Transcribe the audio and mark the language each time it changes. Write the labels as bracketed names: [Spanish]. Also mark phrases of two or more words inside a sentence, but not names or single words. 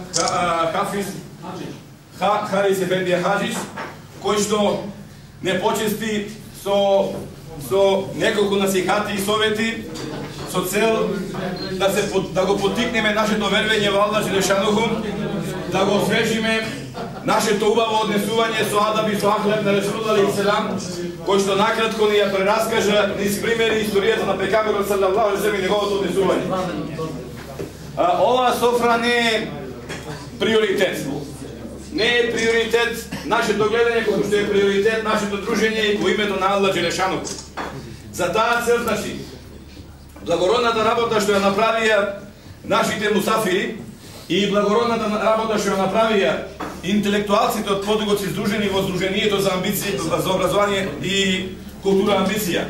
[Macedonian] Хаџич, кој што не почести со неколку насихати и совети со цел да го поттикнеме нашето вервење во [Arabic] الله جل شأنه, [Macedonian] да го освежиме нашето убаво однесување со адаб и со ахлак на [Arabic] رسول الله عليه السلام, [Macedonian] кој што накратко ни ја прераскажа низ примери историјата на пекамерот [Arabic] صلى الله عليه وسلم [Macedonian] и неговото однесување. Ова софра не е приоритет. Не е приоритет нашето гледање, како што е приоритет нашето дружење во името на [Arabic] الله جل شأنه. [Macedonian] За таа цел, значи, благородната работа што ја направија нашите мусафири и благородната работа што ја направија интелектуалците од Подгорци здружени во Сдруженијето за амбиција, за образование и култура амбиција.